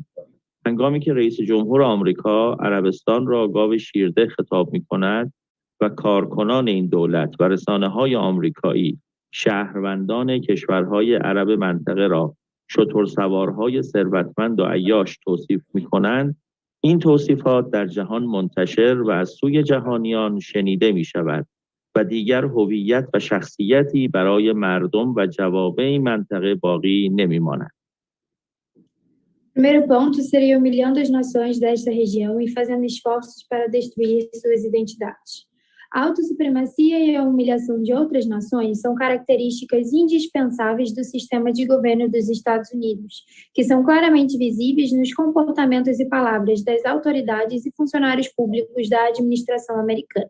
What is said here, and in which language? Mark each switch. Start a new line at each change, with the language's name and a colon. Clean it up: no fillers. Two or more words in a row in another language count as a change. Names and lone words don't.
Persian: هنگامی که رئیس جمهور آمریکا عربستان را گاو شیرده خطاب می‌کند و کارکنان این دولت و رسانه‌های آمریکایی شهروندان کشورهای عرب منطقه را شترسوارهای ثروتمند و عیاش توصیف می‌کنند، این توصیفات در جهان منتشر و از سوی جهانیان شنیده می‌شود و دیگر هویت و شخصیتی برای مردم و جوامع این منطقه باقی نمی‌ماند.
Portuguese: O primeiro ponto seria humilhando as nações desta região e fazendo esforços para destruir suas identidades. A autossupremacia e a humilhação de outras nações são características indispensáveis do sistema de governo dos Estados Unidos, que são claramente visíveis nos comportamentos e palavras das autoridades e funcionários públicos da administração americana.